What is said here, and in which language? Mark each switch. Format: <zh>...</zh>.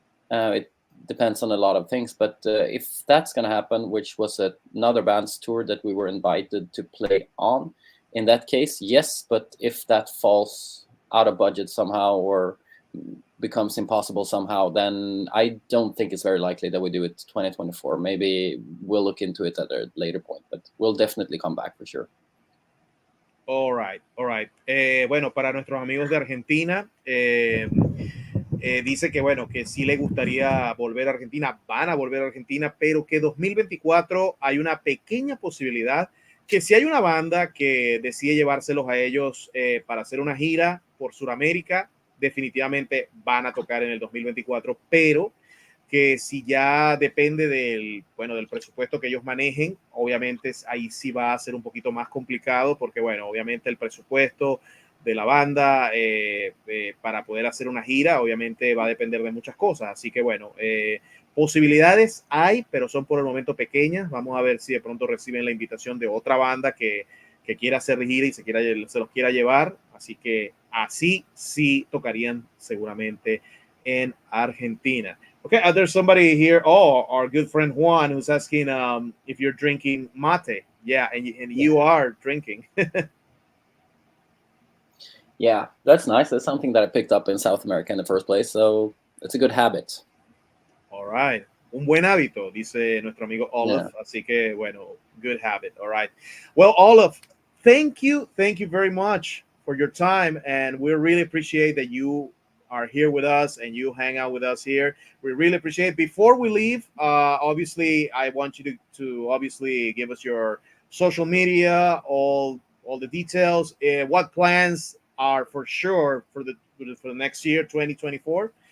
<en>It depends on a lot of things, but if that's going to happen, which was another band's tour that we were invited to play on, in that case, yes. But if that falls out of budget somehow or becomes impossible somehow, then I don't think it's very likely that we do it 2024. Maybe we'll look into it at a later point, but we'll definitely come back for sure. All right.</en> <es>Bueno, para nuestros amigos de Argentina, dice que bueno, que sí le gustaría volver a Argentina, van a volver a Argentina, pero que 2024 hay una pequeña posibilidad que si hay una banda que decide llevárselos a ellos para hacer una gira por Sudamérica, definitivamente van a tocar en el 2024, pero que si ya depende del presupuesto que ellos manejen, obviamente ahí sí va a ser un poquito más complicado, porque bueno, obviamente el presupuesto de la banda para poder hacer una gira, obviamente va a depender de muchas cosas, así que bueno, posibilidades hay, pero son por el momento pequeñas. Vamos a ver si de pronto reciben la invitación de otra banda que quiera hacer gira y se los quiera llevar, así que así sí tocarían seguramente en Argentina.</es> <en>Okay, there's somebody here. Oh, our good friend Juan, who's asking if you're drinking mate. Yeah, and you are drinking. Yeah, that's nice. That's something that I picked up in South America in the first place, so it's a good habit. All right.</en> <es>Un buen hábito, dice nuestro amigo Olof.</es> <en>Yeah.</en> <es>Así que, bueno,</es> <en>good habit. All right. Well, Olof, thank you very much for your time. And we really appreciate that you are here with us and you hang out with us here. We really appreciate it. Before we leave, obviously, I want you to obviously give us your social media, all the details, what plans are for sure for the next year, 2024.</en>